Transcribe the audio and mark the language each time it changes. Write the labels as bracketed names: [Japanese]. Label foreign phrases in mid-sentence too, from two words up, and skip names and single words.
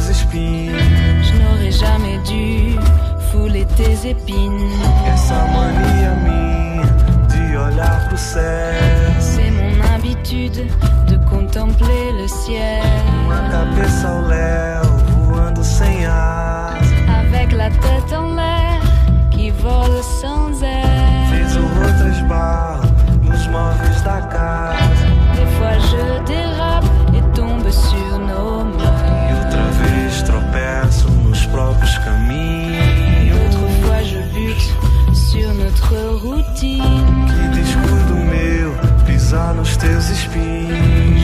[Portuguese] espinhos. [French] Je n'aurais jamais dû fouler tes épines. [Portuguese] Essa mania minha de olhar pro céu. [French] C'est mon habitude de contempler le ciel. [Portuguese] Uma cabeça ao léu, voando sem asa. [French] Avec la tête en l'air, qui vole sans air. [Portuguese] Vez ou outra esbarro nos móveis da casa. [French] Des fois je dérape et tombe sur nos mœurs. [Portuguese] E outra vez tropeço nos próprios caminhos. [French] Autre fois je bute sur notre routine. [Portuguese] Que descuido meu, pisar nos teus espinhos.